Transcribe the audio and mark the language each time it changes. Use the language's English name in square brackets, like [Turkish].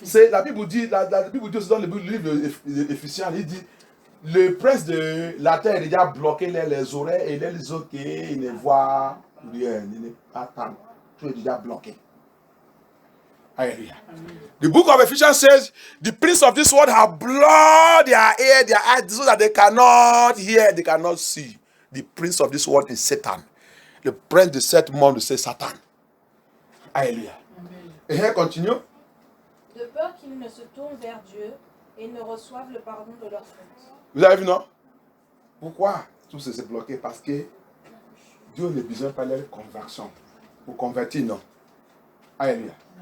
[French] La Bible dit, la Bible dit aussi dans le livre d'Éphésiens, il dit, le prince de la terre il a bloqué les oreilles et les yeux qui ne voient rien, il n'est pas attendre. Tout est déjà bloqué. Hallelujah. [English] The book of Ephesians says, the prince of this world have blocked their ear, their eyes, so that they cannot hear, they cannot see. The prince of this world is Satan. [French] le prince de ce monde, c'est Satan. Alléluia. Et elle continue. De peur qu'ils ne se tournent vers Dieu et ne reçoivent le pardon de leurs fautes. Vous avez vu, non? Pourquoi tout ça s'est bloqué? Parce que Dieu n'a besoin pas de leur conversion. Pour convertir, non. Alléluia.